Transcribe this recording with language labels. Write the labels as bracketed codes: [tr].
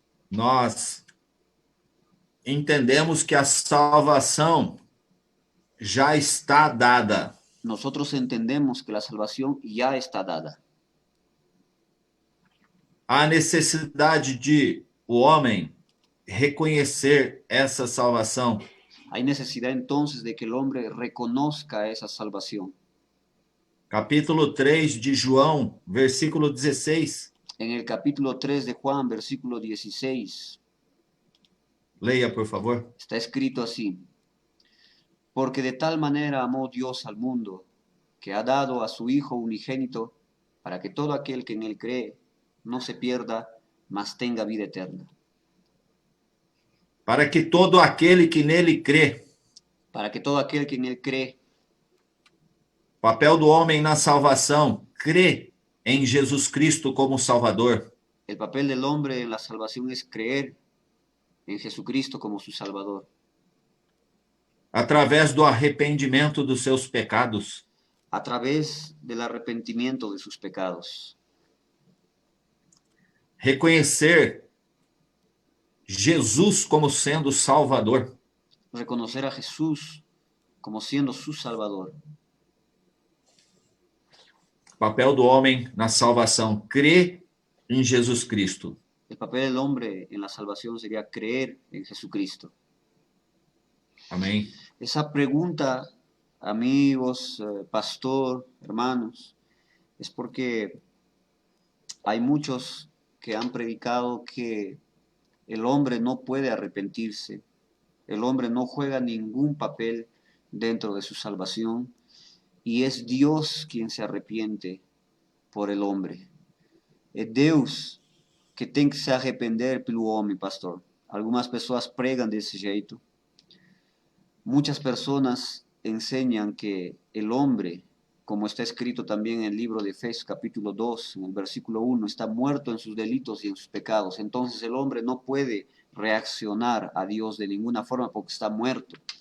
[pt] Nós entendemos que a salvação já está dada. [es] Nosotros entendemos que la salvación ya está dada. [pt] Há necessidade de o homem reconhecer essa salvação. [es] Hay necesidad entonces de que el hombre reconozca esa salvación. [pt] Capítulo 3 de João, versículo 16. [es] En el capítulo 3 de Juan, versículo 16, [pt] Leia, por favor. [es] está escrito así: porque de tal manera amó Dios al mundo, que ha dado a su Hijo unigénito, para que todo aquel que en él cree no se pierda, mas tenga vida eterna. [pt] Para que todo aquele que nele crê. [es] Para que todo aquel que en él cree. [pt] Papel do homem na salvação, crê em Jesus Cristo como Salvador. [es] El papel del hombre en la salvación es creer en Jesucristo como su Salvador. [pt] Através do arrependimento dos seus pecados. [es] A través del arrepentimiento de sus pecados. [pt] Reconhecer Jesus como sendo Salvador. [es] Reconocer a Jesús como siendo su Salvador. [pt] Papel do homem na salvação, crer em Jesus Cristo. [es] El papel del hombre en la salvación sería creer en Jesucristo. [pt] Amém. [es] Esa pregunta, amigos, pastor, hermanos, es porque hay muchos que han predicado que el hombre no puede arrepentirse, el hombre no juega ningún papel dentro de su salvación y es Dios quien se arrepiente por el hombre. [pt] É Deus que tem que se arrepender pelo homem, pastor. Algumas pessoas pregam desse jeito. [es] Muchas personas enseñan que el hombre, como está escrito también en el libro de Efesios capítulo 2, en el versículo 1, está muerto en sus delitos y en sus pecados. Entonces el hombre no puede reaccionar a Dios de ninguna forma porque está muerto.